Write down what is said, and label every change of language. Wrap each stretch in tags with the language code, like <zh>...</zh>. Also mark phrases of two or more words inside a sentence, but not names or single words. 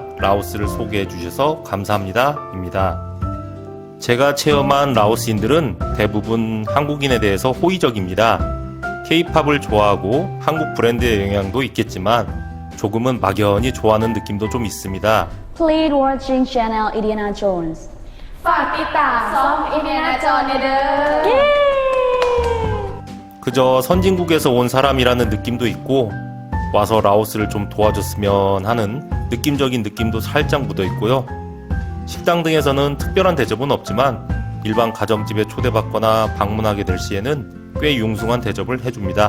<ko>라오스를 소개해 주셔서 감사합니다. 입니다. 제가 체험한 라오스인들은 대부분 한국인에 대해서 호의적입니다. K-팝을 좋아하고 한국 브랜드의 영향도 있겠지만 조금은 막연히 좋아하는 느낌도 좀 있습니다.</ko> <en>Please watching channel Indiana Jones.</en> <th>ฝากติดตามช่องอินเดียนาโจนส์เด้อ</th> <ko>그저 선진국에서 온 사람이라는 느낌도 있고 와서 라오스를 좀 도와줬으면 하는 느낌적인 느낌도 살짝 묻어 있고요. 식당 등에서는 특별한 대접은 없지만 일반 가정집에 초대받거나 방문하게 될 시에는 꽤 융숭한 대접을 해줍니다.</ko>